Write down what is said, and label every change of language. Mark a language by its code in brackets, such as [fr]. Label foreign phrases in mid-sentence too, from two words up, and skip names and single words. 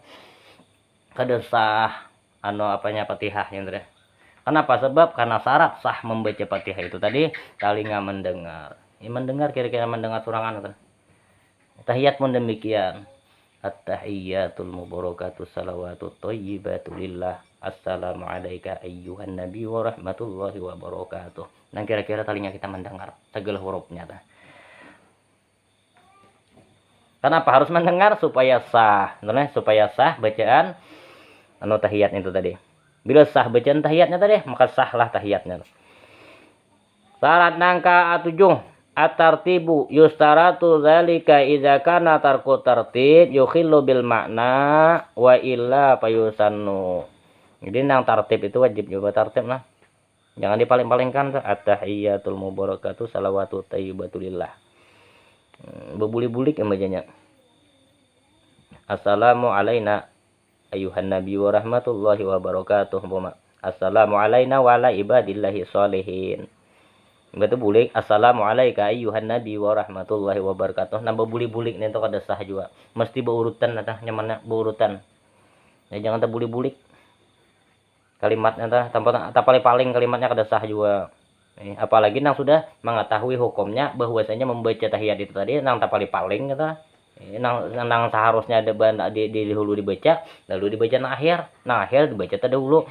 [bjn] Kada sah Fatihah yang tadi. Kenapa? Sebab karena syarat sah membaca Fatihah itu tadi telinga mendengar. Mendengar kira-kira mendengar surangan kan. Tahiyat pun demikian. [ar] التحيات المباركات الصلوات الطيبات لله. السلام عليك أيها النبي ورحمة الله وبركاته. [bjn] Nah kira-kira telinga kita mendengar segala hurufnya. Kenapa harus mendengar? Supaya sah. Supaya sah bacaan tahiyat itu tadi. Bila sah bacaan tahiyatnya tadi, maka sahlah tahiyatnya. Syarat nangka [ar] 7. الترتيب يشترط ذلك إذا كان ترك الترتيب يخل بالمعنى وإلا فيسن. [bjn] Jadi nang tartib itu wajib juga tartib Jangan dipaling-palingkan. [ar] التحيات المباركات الصلوات الطيبات لله. [bjn] Bebulik-bulik bacanya. [ar] السلام علينا أيها النبي ورحمة الله وبركاته. السلام علينا وعلى عباد الله الصالحين. [bjn] Betul bulik. [ar] السلام عليك أيها النبي ورحمة الله وبركاته. [bjn] Nambah bulik-bulik nih itu kada sah juga. Mesti berurutan nyamannya berurutan. Jangan terbulik-bulik. Kalimatnya tanpa paling kalimatnya kada sah juga. Apalagi nang sudah mengetahui hukumnya bahwasanya membaca tahiyat itu tadi nang paling nang seharusnya ada di hulu dibaca lalu dibaca nang akhir dibaca terdahulu.